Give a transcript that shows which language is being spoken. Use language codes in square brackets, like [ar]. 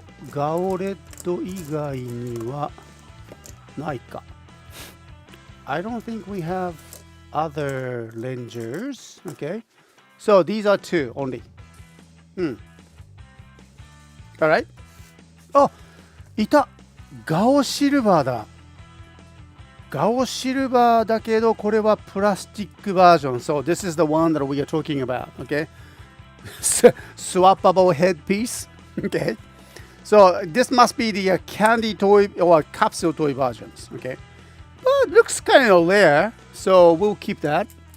[ja] ガオレッド以外にはないか。 [en] I don't think we have other Rangers. Okay. So these are two only. [ja] Alright. あ、いた。ガオシルバーだ。ガオシルバーだけど、これはプラスチックバージョン。 [en] So this is the one that we are talking about. Okay. Swappable headpiece. Okay. So this must be the candy toy or capsule toy versions. Okay. Well, it looks kind of rare, so we'll keep that.